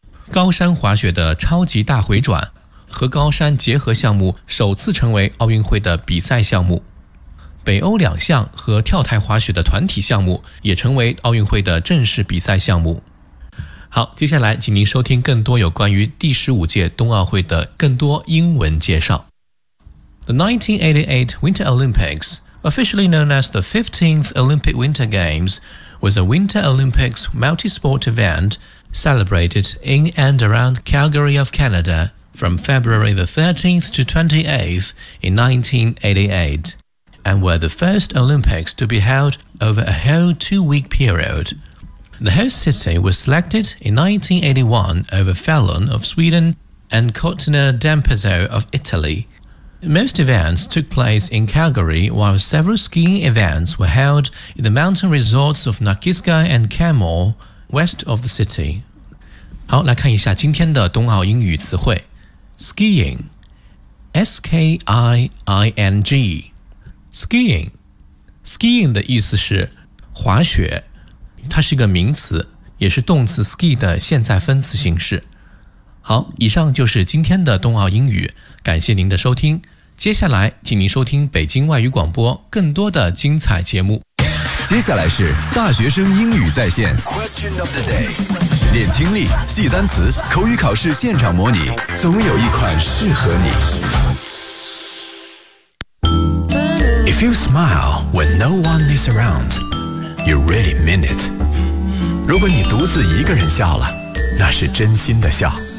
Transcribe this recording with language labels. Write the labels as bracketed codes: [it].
[zh] 高山滑雪的超级大回转和高山结合项目首次成为奥运会的比赛项目，北欧两项和跳台滑雪的团体项目也成为奥运会的正式比赛项目。好，接下来请您收听更多有关于第15届冬奥会的更多英文介绍。 [en] The 1988 Winter Olympics, officially known as the 15th Olympic Winter Games, was a Winter Olympics multi-sport eventcelebrated in and around Calgary of Canada from February the 13th to 28th in 1988, and were the first Olympics to be held over a whole two-week period. The host city was selected in 1981 over Falun of Sweden and Cortina d'Ampezzo of Italy. Most events took place in Calgary, while several skiing events were held in the mountain resorts of Nakiska and Kenmore, west of the city. [zh] 好，来看一下今天的冬奥英语词汇。 [en] Skiing, [zh] S-K-I-I-N-G. Skiing, skiing 的意思是滑雪，它是一个名词，也是动词 ski 的现在分词形式。好，以上就是今天的冬奥英语，感谢您的收听。接下来请您收听北京外语广播更多的精彩节目。接下来是大学生英语在线 Question of the day，练听力，记单词，口语考试现场模拟，总有一款适合你。 [en] If you smile when no one is around, you really mean it. [zh] 如果你独自一个人笑了，那是真心的笑。